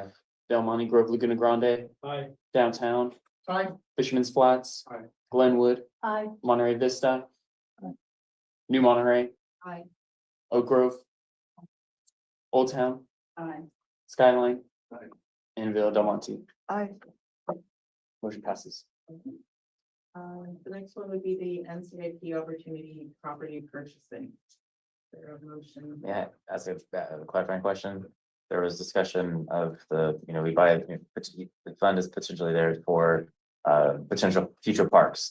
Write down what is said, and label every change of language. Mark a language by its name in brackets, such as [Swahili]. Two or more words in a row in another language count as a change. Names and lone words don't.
[English] Del Monte Grove Laguna Grande. Aye. Downtown. Aye. Fisherman's Flats. Aye. Glenwood. Aye. Monterey Vista. New Monterey. Aye. Oak Grove. Old Town. Aye. Skyline. Aye. And Villa Del Monte. Aye. Motion passes. The next one would be the NCIP opportunity property purchasing. Is there a motion? Yeah, as a clarifying question, there was discussion of we buy, the fund is potentially there for potential future parks.